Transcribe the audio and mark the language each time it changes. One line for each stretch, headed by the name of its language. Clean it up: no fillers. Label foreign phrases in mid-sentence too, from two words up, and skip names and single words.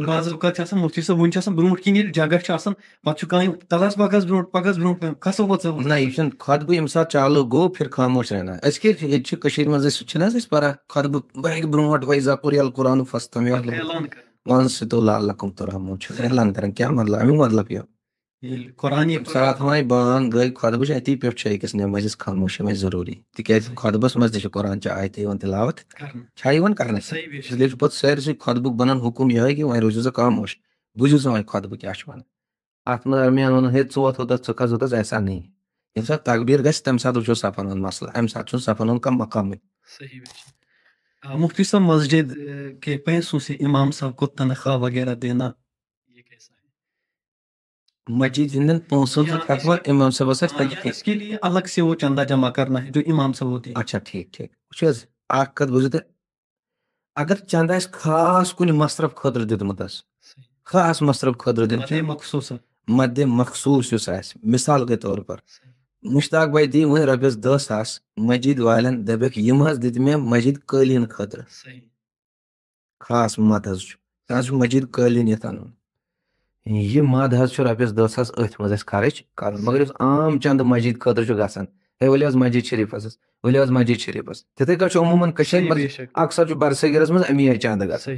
Kashmiri: بعض اوقات چھِ آسان مفتی صٲب وٕنۍ چھِ آسان برونٛٹھ کِنۍ ییٚلہِ جگہ چھُ آسان پتہٕ چھُ کانٛہہ تلس پکس برونٛٹھ کھسو وۄتھو. نہ یہ چھُنہٕ خۄطبہٕ ییٚمہِ ساتہٕ چالو گوٚو
Urdu: پھر خاموش رہنا.
Kashmiri: أسۍ کیٛاہ ییٚتہِ چھِ کٔشیٖرِ منٛز أسۍ چھِنہٕ حظ أسۍ پران خۄطبہٕ بہٕ ہیٚکہِ برونٛٹھ
Arabic: وَیزا قُرِیَ القُرآنُ فَاسْتَمِعُوا
Kashmiri: اعلان کران
Arabic: وَأَنصِتُوا لَعَلَّكُمْ تُرْحَمُونَ
Kashmiri: چھُ اعلان کران. کیٛاہ مطلب امیُک مطلب یہِ ییٚلہِ قرآن ییٚمہِ ساتہٕ وۄنۍ بانگ گٔے خۄطبہٕ چھِ اَتی پٮ۪ٹھ چھِ أکِس نٮ۪مٲزِس خاموشی وۄنۍ ضروٗری تِکیٛازِ خۄطبَس منٛز تہِ چھِ قرآن چہِ آیتہٕ یِوان تِلاوت کرنہٕ. چھا یِوان کرنہٕ.
Urdu: صحیح بے شک.
Kashmiri: اسلیے چھُ پَتہٕ سٲرسٕے خۄطبُک بَنان حُکُم یِہوٚے کہِ وۄنۍ روٗزِو سا خاموش بوٗزِو سا وۄنۍ خۄطبہٕ کیٛاہ چھُ وَنان. اَتھ درمیان ووٚنُن ہے ژٕ ووٚتھ اوٚتَتھ ژٕ کھس اوٚتَتھ
Urdu: ایسا نہیں.
Kashmiri: ییٚمہِ ساتہٕ تقبیٖر گژھِ تَمہِ ساتہٕ وٕچھو صفن ہُنٛد مسلہٕ. اَمہِ ساتہٕ چھُنہٕ صفن ہُنٛد کانٛہہ مقامٕے.
Urdu: صحیح بے شک. مفتی صاحب مسجد کے پیسوں سے امام صاحب کو تنخواہ وغیرہ دینا یہ کیسا ہے؟
Kashmiri: مسجد ہٕنٛدٮ۪ن پونٛسن سۭتۍ ہٮ۪کوا اِمام صٲبس
Urdu: یا اس کے لیے الگ سے وہ چندہ جمع کرنا ہے جو امام صاحب ہوتے ہیں. اچھا ٹھیٖک ٹھیٖک.
Kashmiri: وٕچھ حظ اکھ کتھ بوٗزِو تُہۍ اگر چنٛدٕ آسہِ خاص کُنہِ مصرف خٲطرٕ دیُتمُت حظ خاص مصرف خٲطرٕ دیُتمُت مخصوص مدِ مخصوٗص یُس آسہِ
Urdu: مِثال کے طور پر
Kashmiri: مشتاق بھائی دی وۄنۍ رۄپیس 10,000 مسجد والٮ۪ن دپٮ۪کھ یِم حظ دِتۍ مےٚ مسجد قٲلیٖن خٲطرٕ خاص مد حظ چھُ سُہ حظ چھُ مسجد قٲلیٖن یتھ انُن. یہِ مد حظ چھُ رۄپیس 10,000 أتھۍ منٛز اَسہِ خرٕچ کرُن. مگر یُس عام چندٕ مسجد خٲطرٕ چھُ گژھان ہے ؤلِو حظ مسجد شریٖفس ؤلِو حظ مسجد شریٖفس تِتھٕے کٔنۍ چھُ عموٗمن کٔشیٖرِ منٛز اکثر چھُ برصغیٖرس منٛز امی آیہِ چندٕ گژھان.